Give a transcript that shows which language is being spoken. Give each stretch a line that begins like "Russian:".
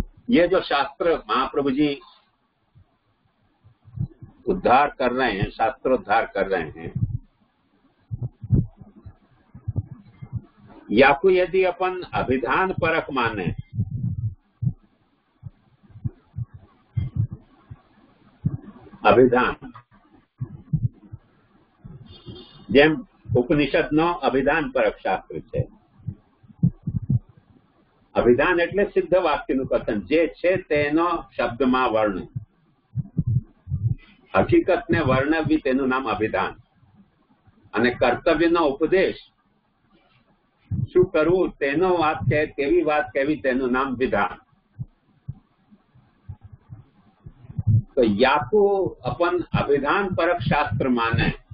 Hindi: ये जो शास्त्र महाप्रभु जी उद्धार कर रहे हैं, शास्त्रोद्धार कर रहे हैं, या को यदि अपन अभिधान परक माने, अभिधान
Gujarati: જેમ ઉપનિષદનો અભિધાન પરક શાસ્ત્ર છે. અભિધાન એટલે સિદ્ધ વાક્યનું કથન, જે છે તેનો શબ્દમાં વર્ણન. હકીકતને વર્ણવવી તેનું નામ અભિધાન. અને કર્તવ્યનો ઉપદેશ, શું કરવું તેનો વાત તેવી વાત કહેવી તેનું નામ વિધાન. તો યાકુ
Hindi: अपन अभिधान परक शास्त्र माने.